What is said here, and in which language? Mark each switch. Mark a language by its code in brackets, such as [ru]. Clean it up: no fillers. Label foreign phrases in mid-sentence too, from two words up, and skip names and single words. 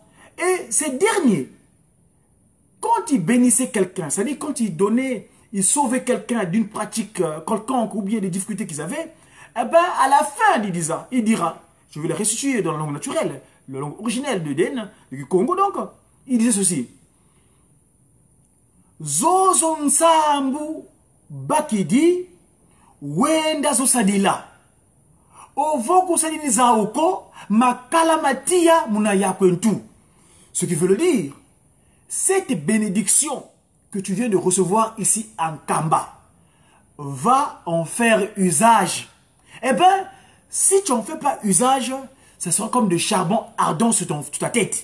[fr] Et ces derniers, quand ils bénissaient quelqu'un, c'est-à-dire quand ils donnaient, ils sauvaient quelqu'un d'une pratique quelconque ou bien des difficultés qu'ils avaient, eh ben, à la fin, il dira, je vais le restituer dans la langue naturelle, la langue originelle de Den, du Congo donc, il disait ceci. [kg] Zozo Nsambu Bakidi Wenda Zosadila Ovoko Sadini Zaoko Makalamatia Munaya Kwentu. [fr] Ce qui veut le dire, cette bénédiction que tu viens de recevoir ici en Kamba, va en faire usage. Eh bien, si tu n'en fais pas usage, ça sera comme de charbon ardent sur ta tête.